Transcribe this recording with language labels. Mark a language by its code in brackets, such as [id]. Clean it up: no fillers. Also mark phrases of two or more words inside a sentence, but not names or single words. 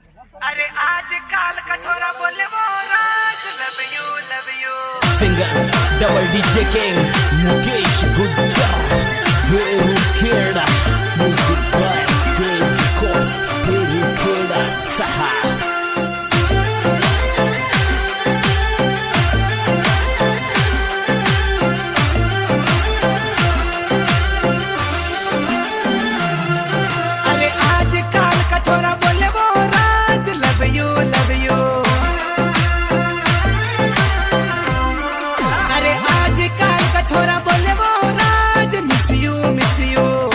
[hi] अरे आज काल का छोरा बोले वो राज [en] love you Singer Double DJ King Mukesh Gujjar Guru Kheda Music by Dave Records Guru Kheda Saha [hi] अरे आज काल का छोरा बोले वो राज [en] love you [hi] अरे आज काल का छोरा बोले वो राज [en] miss you